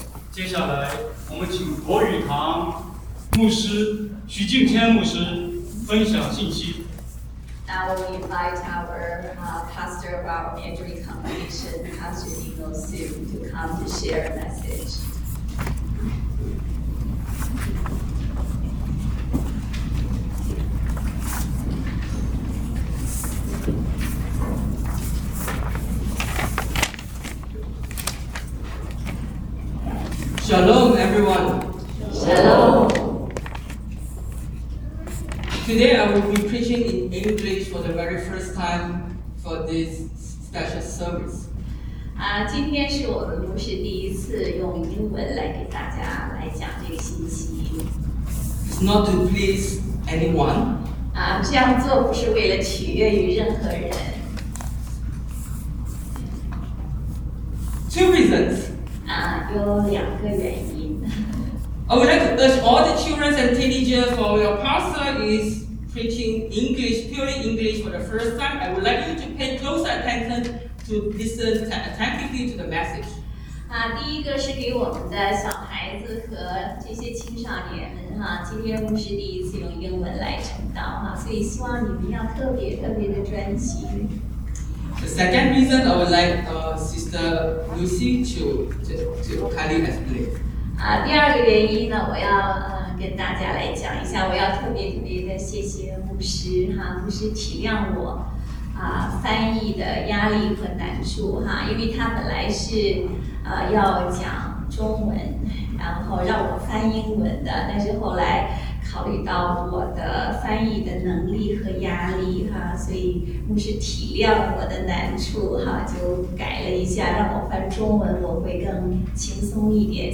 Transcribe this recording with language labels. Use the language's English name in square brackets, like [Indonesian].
[Chinese] 接下来我们请国语堂牧师许敬天牧师分享信息。 [English] Now we invite our pastor of our major congregation, Pastor Ningbo Su, to come to share a message. Shalom, everyone. Shalom. Today I will be preaching in English for the very first time for this special service. [Chinese] 今天是我们牧师第一次用英文来给大家来讲这个信息。 [English] It's not to please anyone. [Chinese] 这样做不是为了取悦于任何人。 [English] Two reasons. [Chinese] 有两个原因。 [English] I would like to urge all the children and teenagers for your pastor is preaching English, purely English for the first time. I would like you to pay close attention to listen attentively to the message. [Chinese] 第一个是给我们的小孩子和这些青少年们哈，今天牧师第一次用英文来传道哈，所以希望你们要特别特别的专心。 [English] The second reason I would like Sister Lucy to kindly explain. [Chinese] 第二个原因呢，我要跟大家来讲一下，我要特别特别的谢谢牧师哈，牧师体谅我翻译的压力和难处哈，因为他本来是要讲中文，然后让我翻英文的，但是后来考虑到我的翻译的能力和压力哈，所以牧师体谅我的难处哈，就改了一下，让我翻中文，我会更轻松一点。